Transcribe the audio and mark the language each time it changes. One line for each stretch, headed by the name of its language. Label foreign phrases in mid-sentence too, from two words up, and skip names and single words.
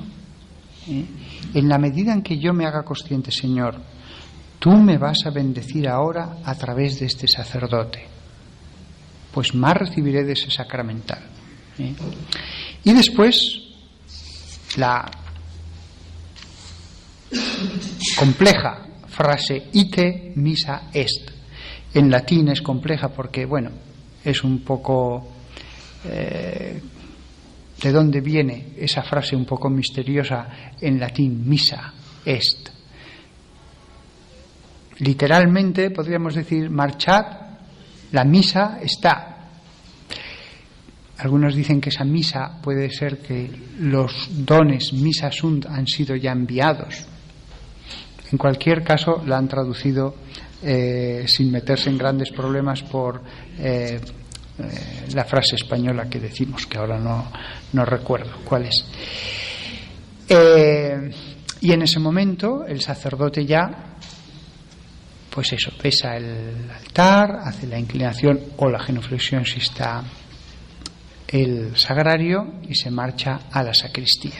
Spanish: En la medida en que yo me haga consciente, Señor, tú me vas a bendecir ahora a través de este sacerdote, pues más recibiré de ese sacramental. Y después, la compleja frase
Latin: ite missa est.
Spanish: En latín es compleja porque, bueno, es un poco de dónde viene esa frase un poco misteriosa en latín,
Latin: missa est.
Spanish: Literalmente podríamos decir, marchad, la misa está. Algunos dicen que esa misa puede ser que los dones
Latin: missa sunt
Spanish: han sido ya enviados. En cualquier caso, la han traducido sin meterse en grandes problemas por la frase española que decimos, que ahora no recuerdo cuál es. Y en ese momento el sacerdote ya, pues eso, besa el altar, hace la inclinación o la genuflexión si está el sagrario y se marcha a la sacristía.